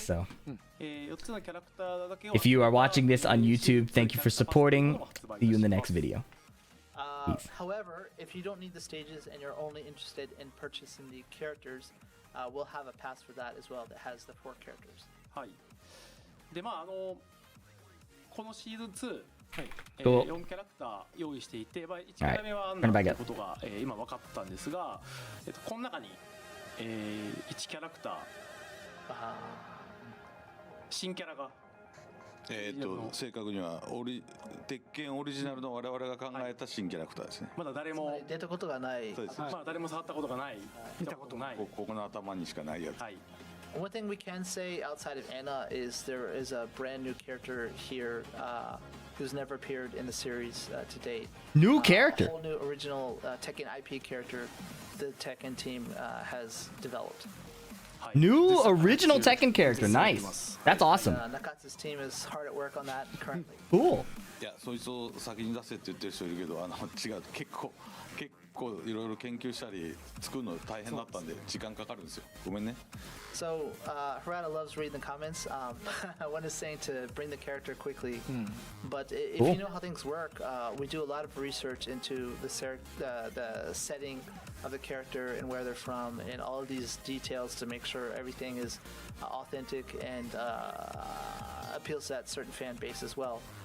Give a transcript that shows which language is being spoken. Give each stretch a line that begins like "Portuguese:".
English: So, if you are watching this on YouTube, thank you for supporting. See you in the next video. However, if you don't need the stages and you're only interested in purchasing the characters, we'll have a pass for that as well that has the 4 characters.
Japanese: でまあこのシーズン2
English: Cool.
Japanese: 4キャラクター用意していて、1キャラ目はなんだということが今分かったんですが、この中に1キャラクター新キャラが正確には鉄拳オリジナルの我々が考えた新キャラクターですね。まだ誰も出たことがない。まあ誰も触ったことがない、見たことない。ここの頭にしかないやつ。
English: One thing we can say outside of Anna is there is a brand new character here who's never appeared in the series to date. New character? A whole new original Tekken IP character the Tekken team has developed. New original Tekken character, nice. That's awesome. Nakatsu's team is hard at work on that currently. Cool.
Japanese: いや、そいつを先に出せって言ってる人いるけど、違う、結構いろいろ研究したり作るの大変だったんで時間かかるんですよ。ごめんね。
English: So Harada loves reading the comments. One is saying to bring the character quickly, but if you know how things work, we do a lot of research into the setting of the character and where they're from and all of these details to make sure everything is authentic and appeals to that certain fan base as well.